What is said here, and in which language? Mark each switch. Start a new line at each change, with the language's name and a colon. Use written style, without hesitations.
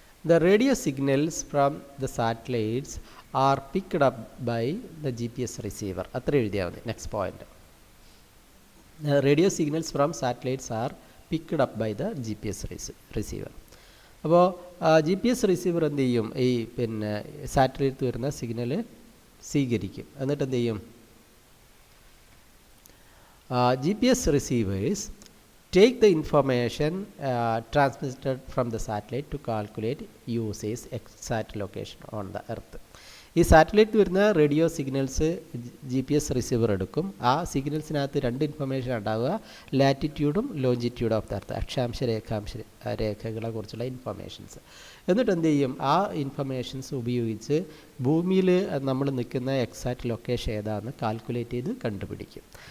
English: The radio signals from the satellites are picked up by the GPS receiver.
Malayalam: അത്ര എഴുതിയാൽ മതി. Next point, radio signals from satellites R picked up by the GPS receiver. അപ്പോൾ GPS receiver എന്ത് ചെയ്യും? ഈ satellite വരുന്ന signal സ്വീകരിക്കും. എന്നിട്ട് എന്ത് ചെയ്യും?
English: GPS receivers take the information transmitted from the satellite to calculate USA's exact location on the earth.
Malayalam: ഈ സാറ്റലൈറ്റ് വരുന്ന റേഡിയോ സിഗ്നൽസ് GPS റിസീവർ എടുക്കും. ആ സിഗ്നൽസിനകത്ത് രണ്ട് ഇൻഫർമേഷൻ ഉണ്ടാവുക, ലാറ്റിറ്റ്യൂഡും ലോഞ്ചിറ്റ്യൂഡും ഓഫ് ദ എർത്ത്, അക്ഷാംശ രേഖാംശ രേഖകളെ കുറിച്ചുള്ള ഇൻഫർമേഷൻസ്. എന്നിട്ട് എന്ത് ചെയ്യും? ആ ഇൻഫർമേഷൻസ് ഉപയോഗിച്ച് ഭൂമിയിൽ നമ്മൾ നിൽക്കുന്ന എക്സാക്റ്റ് ലൊക്കേഷൻ ഏതാണെന്ന് കാൽക്കുലേറ്റ് ചെയ്ത് കണ്ടുപിടിക്കും.